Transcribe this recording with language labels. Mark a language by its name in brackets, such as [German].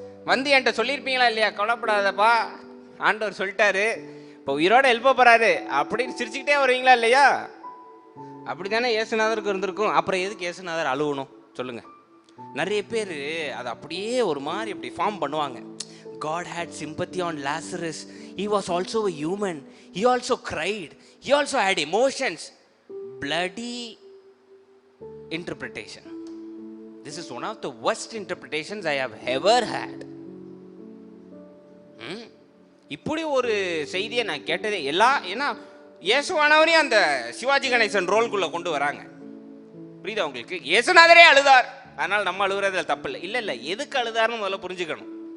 [Tamil] வந்து என்கிட்ட சொல்லியிருப்பீங்களா இல்லையா, கவலைப்படாதப்பா ஆண்டவர் சொல்லிட்டாரு, இப்போ உயிரோட எழுப்ப போறாரு அப்படின்னு சிரிச்சுக்கிட்டே வருவீங்களா இல்லையா? அப்படித்தானே இயேசுநாதருக்கு இருந்திருக்கும். அப்புறம் எதுக்கு இயேசுநாதர் அழுவணும் சொல்லுங்க? நிறைய பேர் அதை அப்படியே ஒரு மாதிரி அப்படி ஃபார்ம் பண்ணுவாங்க. [English] God had sympathy on Lazarus. He was also a human. He also cried. He also had emotions. Bloody interpretation. This is one of the worst interpretations I have ever had. [Tamil] இப்படி ஒரு செய்தியை நான் கேட்டதே ஏன்னா இயேசுவானவரையும் அந்த சிவாஜி கணேசன் ரோல்குள்ள கொண்டு வராங்க. புரியுதா உங்களுக்கு? இயேசுநாதரே அழுதார், அதனால நம்ம அழுகுறதுல தப்பு இல்லை. இல்லை, எதுக்கு அழுதார்னு முதல்ல புரிஞ்சுக்கணும்.